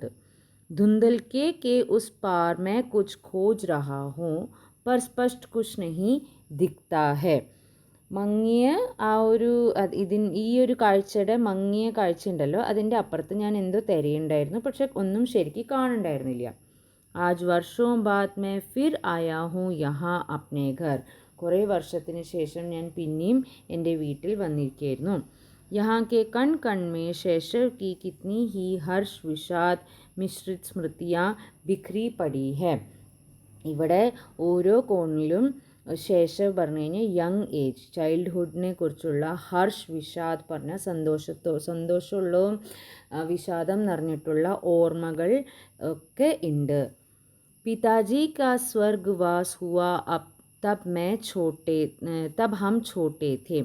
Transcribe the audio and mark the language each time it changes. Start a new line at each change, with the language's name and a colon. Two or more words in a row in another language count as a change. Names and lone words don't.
Hindi: धुंधलके के उस पार में कुछ खोज रहा हूं पर स्पष्ट कुछ नहीं दिखता है.
Malayalam: മങ്ങിയ ഈ ഒരു കാഴ്ചയുടെ മങ്ങിയ കാഴ്ച ഉണ്ടല്ലോ, അതിൻ്റെ അപ്പുറത്ത് ഞാൻ എന്തോ തിരയുണ്ടായിരുന്നു, പക്ഷെ ഒന്നും ശരിക്കും കാണുന്നുണ്ടായിരുന്നില്ല.
Hindi: आज वर्षों बाद मैं फिर आया हूँ यहाँ अपने घर.
Malayalam: കുറേ വർഷത്തിന് ശേഷം ഞാൻ പിന്നെയും എൻ്റെ വീട്ടിൽ വന്നിരിക്കുകയായിരുന്നു.
Hindi: यहाँ के कण कण में शैशव की कितनी ही हर्ष विषाद मिश्रित स्मृतियाँ बिखरी पड़ी है.
Malayalam: ഇവിടെ ഓരോ കോണിലും ശേഷവ് പറഞ്ഞു കഴിഞ്ഞാൽ
English: young age,
Malayalam: ചൈൽഡ്ഹുഡിനെ കുറിച്ചുള്ള
Hindi: हर्ष विषाद
Malayalam: പറഞ്ഞ സന്തോഷമുള്ളതും വിഷാദം നിറഞ്ഞിട്ടുള്ള ഓർമ്മകൾ ഒക്കെ ഉണ്ട്.
Hindi: पिताजी का स्वर्गवास हुआ तब हम छोटे थे.